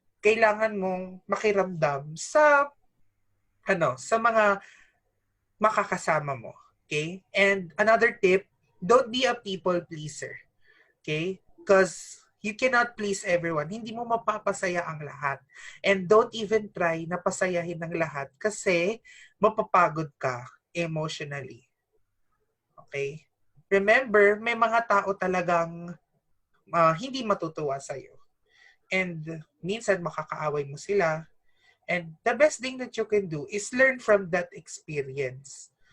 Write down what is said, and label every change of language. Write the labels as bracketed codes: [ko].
[tl] Kailangan mong makiramdam sa mga makakasama mo. Okay? [en] And another tip, don't be a people pleaser. Okay? Because you cannot please everyone. [tl] Hindi mo mapapasaya ang lahat. [en] And don't even try [tl] na pasayahin ng lahat kasi mapapagod ka emotionally. Okay? Remember, may mga tao talagang hindi matutuwa sa'yo. And minsan makakaaway mo sila. [en] And the best thing that you can do is learn from that experience.